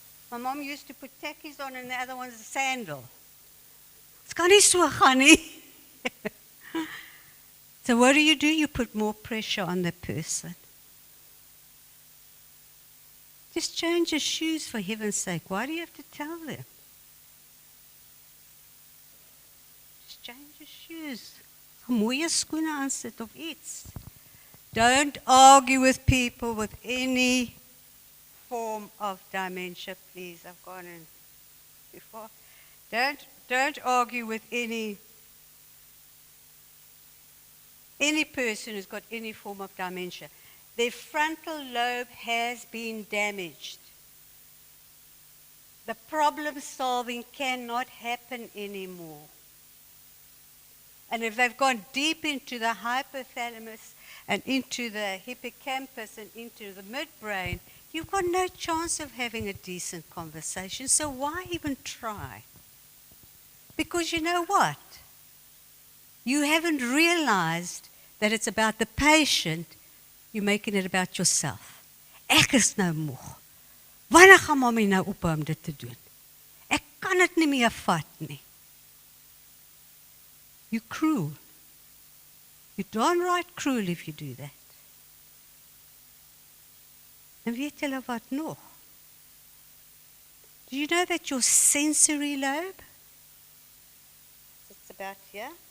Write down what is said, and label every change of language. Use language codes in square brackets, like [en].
[en] My mom used to put tackies on and the other one's a sandal. [af] Dit kan nie so gaan nie. [en] So what do? You put more pressure on the person. Just change your shoes for heaven's sake. Why do you have to tell them? Just change your shoes. [af] Mooie skoene aansit of iets. [en] Don't argue with people with any form of dementia, please. I've gone in before. Don't argue with any person who's got any form of dementia. Their frontal lobe has been damaged. The problem solving cannot happen anymore. And if they've gone deep into the hypothalamus and into the hippocampus and into the midbrain, you've got no chance of having a decent conversation. So why even try? Because you know what? You haven't realized that it's about the patient. You're making it about yourself. [af] Ek is nou moeg. Wanneer gaan mommy nou ophou om dit te doen? Ek kan dit nie meer vat nie. [en] You're cruel. You're downright cruel if you do that. [af] En weet julle wat nog? [en] Do you know that your sensory lobe, it's about here?